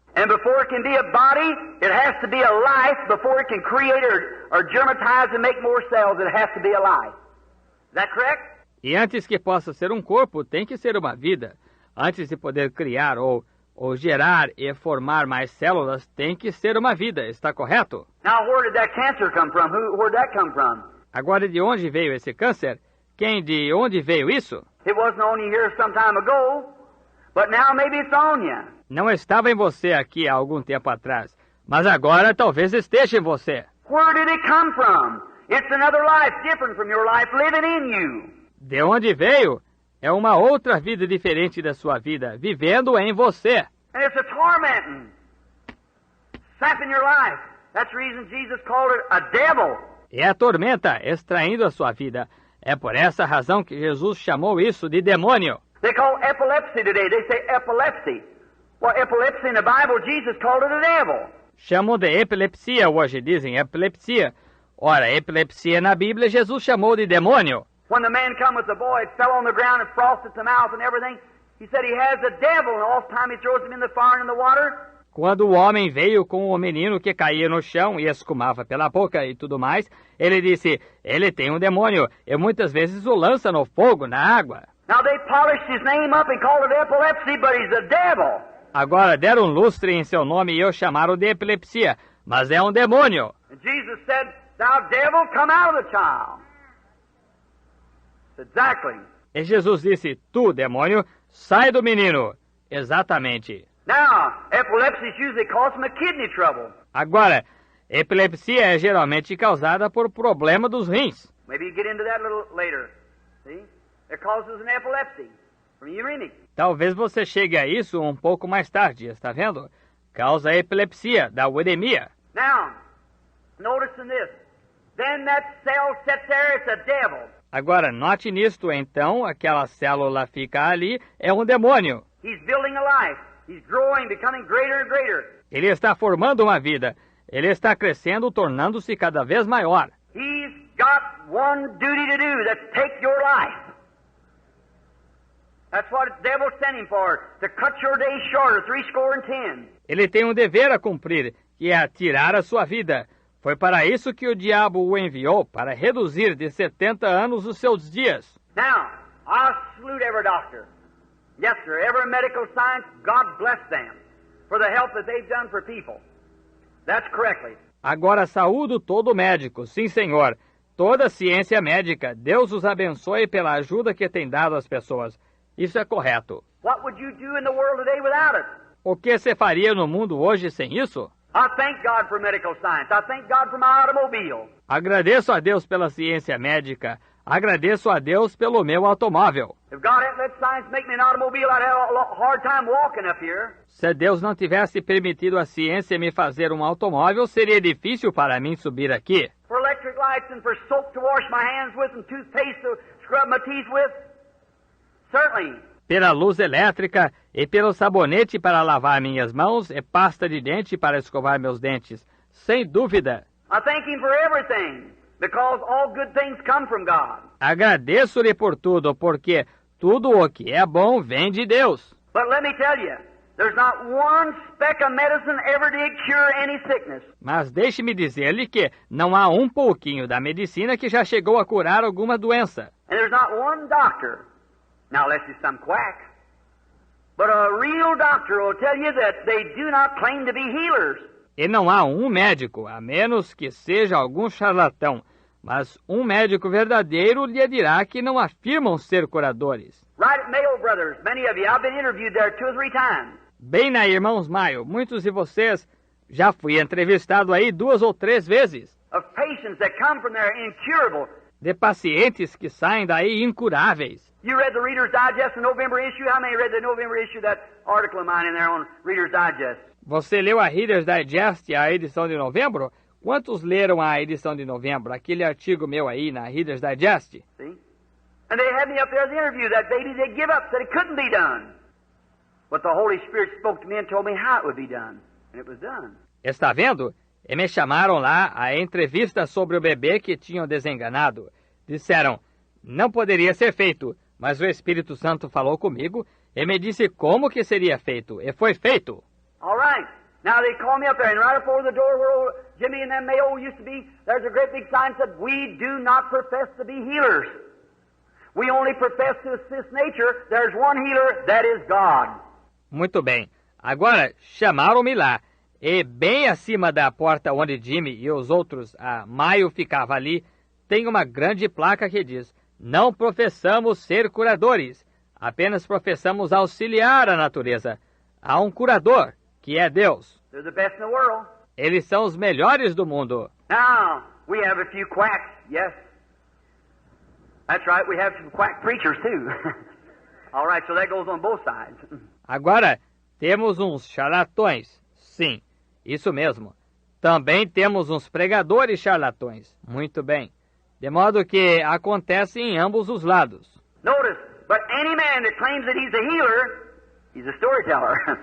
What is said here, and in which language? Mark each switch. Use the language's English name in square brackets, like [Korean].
[English] And before it can be a body, it has to be a life. Before it can create or germatize and make more cells, it has to be a life. Is that correct? [Portuguese] E antes que possa ser um corpo, tem que ser uma vida. Antes de poder criar ou gerar e formar mais células, tem que ser uma vida. Está correto? [English] Now, where did that cancer come from? Where'd that come from? [Portuguese] Agora, de onde veio esse câncer? De onde veio isso? [English] It wasn't on you here some time ago, but now maybe it's on you. [Portuguese] Não estava em você aqui há algum tempo atrás, mas agora talvez esteja em você. [English] Where did it come from? It's another life different from your life living in you. [Portuguese] De onde veio? É uma outra vida diferente da sua vida, vivendo em você. [English] And it's a tormenting, sapping your life. That's the reason Jesus called it a devil. [Portuguese] É a tormenta extraindo a sua vida. É por essa razão que Jesus chamou isso de demônio. [English] They call epilepsy today. They say epilepsy. Well, epilepsy in the Bible, Jesus called it a devil. [Portuguese] Chamam de epilepsia hoje, dizem epilepsia. Ora, epilepsia na Bíblia, Jesus chamou de demônio. [English] When the man come with the boy, it fell on the ground and frosted the mouth and everything. He said he has a devil, and all the time he throws him in the fire and in the water. [Portuguese] Quando o homem veio com o menino que caía no chão e escumava pela boca e tudo mais, ele disse, ele tem um demônio, e muitas vezes o lança no fogo, na água. [English] Now they polished his name up and called it epilepsy, but he's a devil. [Portuguese] Agora deram lustre em seu nome e o chamaram de epilepsia, mas é um demônio. [English] And Jesus said, thou devil, come out of the child. Exactly. [Portuguese] E Jesus disse, tu, demônio, sai do menino. Exatamente. [English] Now, epilepsy is usually caused from a kidney trouble. [Portuguese] Agora, epilepsia é geralmente causada por problema dos rins. [English] Maybe you get into that a little later. See? It causes an epilepsy from uremic. [Portuguese] Talvez você chegue a isso um pouco mais tarde, está vendo? Causa a epilepsia, da uremia. [English] Now, notice in this. Then that cell sits there, it's a devil. [Portuguese] Agora, note nisto, então, aquela célula fica ali, é um demônio. [English] He's building a life. He's growing, becoming greater and greater. [Portuguese] Ele está formando uma vida. Ele está crescendo, tornando-se cada vez maior. [English] He's got one duty to do, that's take your life. That's what the devil sent him for, to cut your days shorter, 70. [Portuguese] Ele tem um dever a cumprir, que é tirar a sua vida. Foi para isso que o diabo o enviou, para reduzir de 70 anos os seus dias. [English] Now, I salute every doctor. Yes, sir, every medical science, God bless them for the help that they've done for people. That's correctly. [Portuguese] Agora saúdo todo médico, sim senhor. Toda ciência médica, Deus os abençoe pela ajuda que tem dado às pessoas. Isso é correto. [English] What would you do in the world today without it? [Portuguese] O que você faria no mundo hoje sem isso? [English] I thank God for medical science. I thank God for my automobile. [Portuguese] Agradeço a Deus pela ciência médica. Agradeço a Deus pelo meu automóvel. [English] If God hadn't let science make me an automobile, I'd have a hard time walking up here. [Portuguese] Se Deus não tivesse permitido a ciência me fazer um automóvel, seria difícil para mim subir aqui. [English] For electric lights and for soap to wash my hands with and toothpaste to scrub my teeth with, certainly. [Portuguese] Pela luz elétrica e pelo sabonete para lavar minhas mãos e pasta de dente para escovar meus dentes. Sem dúvida. [English] I thank Him for everything, because all good things come from God. [Portuguese] Agradeço-lhe por tudo, porque tudo o que é bom vem de Deus. [English] But let me tell you, there's not one speck of medicine ever did cure any sickness. [Portuguese] Mas deixe-me dizer-lhe que não há um pouquinho da medicina que já chegou a curar alguma doença. [English] And there's not one doctor, now unless he's some quack, but a real doctor will tell you that they do not claim to be healers. [Portuguese] E não há um médico, a menos que seja algum charlatão, mas um médico verdadeiro lhe dirá que não afirmam ser curadores. [English] Right at Mayo Brothers, many of you, I've been interviewed there 2 or 3 times. [Portuguese] Bem na Irmãos Maio, muitos de vocês, já fui entrevistado aí 2 ou 3 vezes. [English] Of patients that come from there incurable. [Portuguese] de pacientes que saem daí incuráveis. [English] You read the Reader's Digest, the November issue? How many read the November issue, that article of mine in there on Reader's Digest? [Portuguese] Você leu a Reader's Digest, a edição de novembro? Quantos leram a edição de novembro? Aquele artigo meu aí na Reader's Digest? [English] See? And they had me up there as the interview. That baby, they give up, said it couldn't be done. But the Holy Spirit spoke to me and told me how it would be done. And it was done. [Portuguese] Está vendo? E me chamaram lá a entrevista sobre o bebê que tinham desenganado. Disseram, não poderia ser feito, mas o Espírito Santo falou comigo e me disse como que seria feito, e foi feito. [English] All right. Now they called me up there, and right up over the door where old Jimmy and them Mayo used to be, there's a great big sign that said, we do not profess to be healers. We only profess to assist nature. There's one healer, that is God. [Portuguese] Muito bem. Agora, chamaram-me lá. E bem acima da porta onde Jimmy e os outros, a Maio ficava ali, tem uma grande placa que diz, não professamos ser curadores, apenas professamos auxiliar a natureza. Há um curador, que é Deus. [English] They're the best in the world. [Portuguese] Eles são os melhores do mundo. [English] Now, we have a few quacks, yes. That's right, we have some quack preachers too. All right, so that goes on both sides. [Portuguese] Agora, temos uns charlatões. Sim, isso mesmo. Também temos uns pregadores charlatões. Muito bem. De modo que acontece em ambos os lados. [English] Notice, but any man that claims that he's a healer, he's a storyteller.